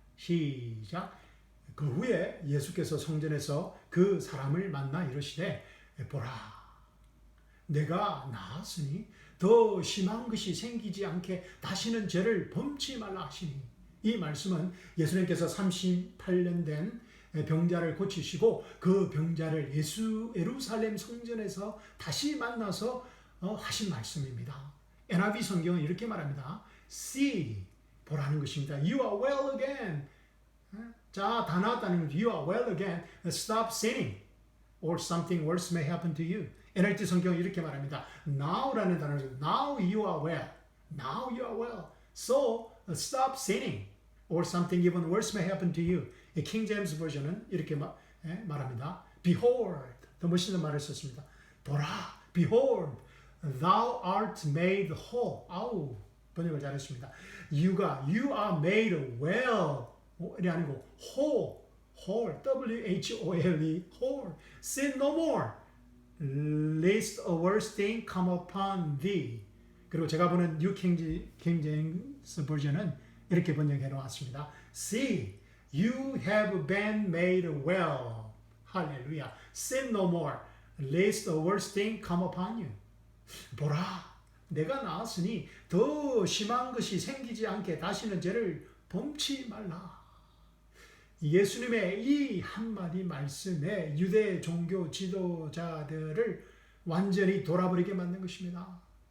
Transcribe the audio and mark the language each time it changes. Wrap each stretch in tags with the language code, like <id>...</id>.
<ko>시작. 그 후에 예수께서 성전에서 그 사람을 만나 이르시되 보라 내가 나았으니 더 심한 것이 생기지 않게 다시는 죄를 범치 말라 하시니 이 말씀은 예수님께서 38년 된 병자를 고치시고 그 병자를 예루살렘 성전에서 다시 만나서 하신 말씀입니다. NIV 성경은 이렇게 말합니다. See, 보라는 것입니다.</ko> <en>You are well again.</en> <ko>자, 다 나았다는 거죠.</ko> <en>You are well again. Stop sinning or something worse may happen to you.</en> <ko>NLT 성경은 이렇게 말합니다.</ko> <en>Now</en> <ko>라는 단어를</ko> <en>Now you are well. Now you are well. So stop sinning or something even worse may happen to you.</en> <ko>킹 제임스 버전은 이렇게 말합니다.</ko> <en>Behold,</en> <ko>더 멋있는 말을 썼습니다. 보라,</ko> <en>behold, thou art made whole.</en> <ko>아우, 번역을 잘했습니다.</ko> <en>You are made well.</en> <ko>이 아니고</ko> <en>whole, W-H-O-L-E, whole. Sin no more, lest a worse thing come upon thee.</en> <ko>그리고 제가 보는 뉴 킹 제임스 버전은 이렇게 번역해 놓았습니다.</ko> <en>See, you have been made well.</en> <ko>할렐루야.</ko> <en>Sin no more, lest a worse thing come upon you.</en> <ko>보라, 내가 나았으니 더 심한 것이 생기지 않게 다시는 죄를 범치 말라. 예수님의 이 한마디 말씀에 유대 종교 지도자들을 완전히 돌아버리게 만든 것입니다.</ko>